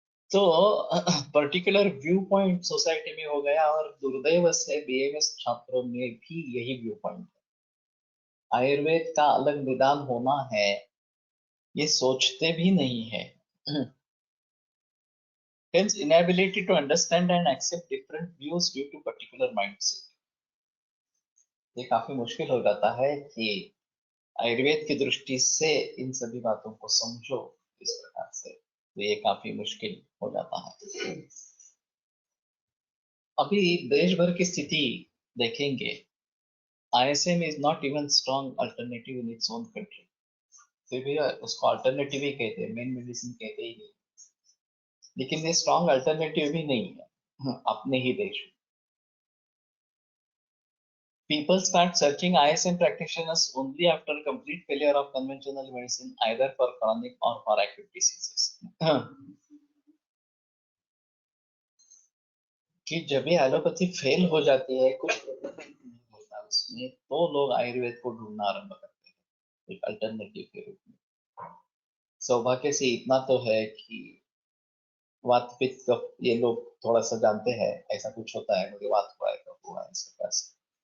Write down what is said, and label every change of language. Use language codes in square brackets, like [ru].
[hi] तो particular view point society में हो गया, और दुर्दैव से बीएमएस छात्रों में भी यही व्यू पॉइंट है। आयुर्वेद का अलग निदान होना है, ये सोचते भी नहीं है। [en] Hence, inability to understand and accept different views due to particular mindset. [hi] ये काफी मुश्किल हो जाता है कि आयुर्वेद की दृष्टि से इन सभी बातों को समझो इस प्रकार से, तो ये काफी मुश्किल हो जाता है। अभी देश भर की स्थिति देखेंगे, [en] ISM is not even strong alternative in its own country. [hi] फिर भी उसको अल्टरनेटिव ही कहते हैं, मेन मेडिसिन कहते ही नहीं, लेकिन ये स्ट्रॉन्ग अल्टरनेटिव भी नहीं है अपने ही देश में। [en] People start searching ISM practitioners only after complete failure of conventional medicine, either for chronic or for acute diseases. [hi] कि जब ये एलोपैथी फेल हो जाती है, कुछ नहीं होता उसमें, तो लोग आयुर्वेद को ढूंढना आरंभ करते हैं एक अल्टरनेटिव के रूप में। सौभाग्य से इतना तो है कि वात पित्त कफ ये लोग थोड़ा सा जानते हैं, ऐसा कुछ होता है, मुझे वात हुआ है, कफ हुआ है, इस प्रकार से।